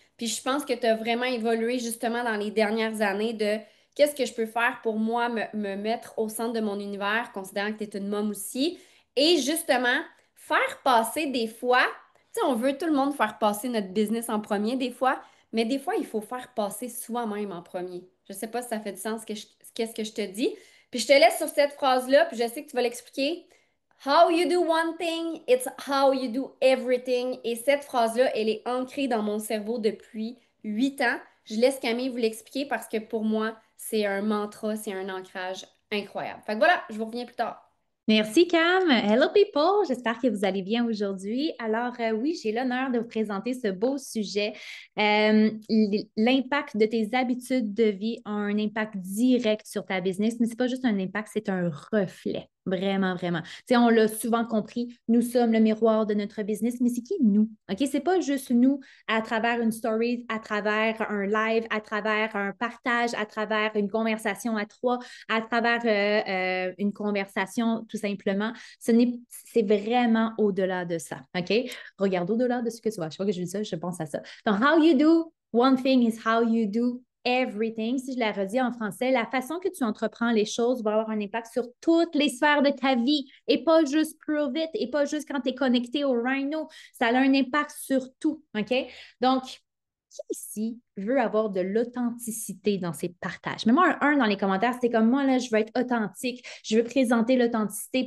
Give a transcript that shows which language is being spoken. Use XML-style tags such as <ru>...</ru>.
<fr>Puis je pense que tu as vraiment évolué justement dans les dernières années de qu'est-ce que je peux faire pour moi me mettre au centre de mon univers, considérant que tu es une môme aussi, et justement faire passer des fois, tu sais, on veut tout le monde faire passer notre business en premier des fois, mais des fois, il faut faire passer soi-même en premier. Je sais pas si ça fait du sens qu'est-ce que je te dis. Puis je te laisse sur cette phrase-là, puis je sais que tu vas l'expliquer.</fr> <en>How you do one thing, it's how you do everything.</en> <fr>Et cette phrase-là, elle est ancrée dans mon cerveau depuis 8 ans. Je laisse Camille vous l'expliquer parce que pour moi, c'est un mantra, c'est un ancrage incroyable. Fait que voilà, je vous reviens plus tard. Merci Cam.</fr> <en>Hello people,</en> <fr>j'espère que vous allez bien aujourd'hui. Alors oui, j'ai l'honneur de vous présenter ce beau sujet. L'impact de tes habitudes de vie a un impact direct sur ta business, mais c'est pas juste un impact, c'est un reflet. Vraiment, vraiment. Tu sais, on l'a souvent compris, nous sommes le miroir de notre business, mais c'est qui nous? OK? C'est pas juste nous à travers une story, à travers un live, à travers un partage, à travers une conversation à trois, à travers une conversation, tout simplement. C'est vraiment au-delà de ça. OK? Regarde au-delà de ce que tu vois. Je sais pas que je dis ça, je pense à ça.</fr> <en>Donc, how you do one thing is how you do everything.</en> <fr>Si je la redis en français, la façon que tu entreprends les choses va avoir un impact sur toutes les sphères de ta vie et pas juste Prove It et pas juste quand tu es connecté au Rhino. Ça a un impact sur tout. OK? Donc, qui ici veut avoir de l'authenticité dans ses partages. Mets-moi un 1 dans les commentaires, c'est comme moi, là, je veux être authentique, je veux présenter l'authenticité.</fr>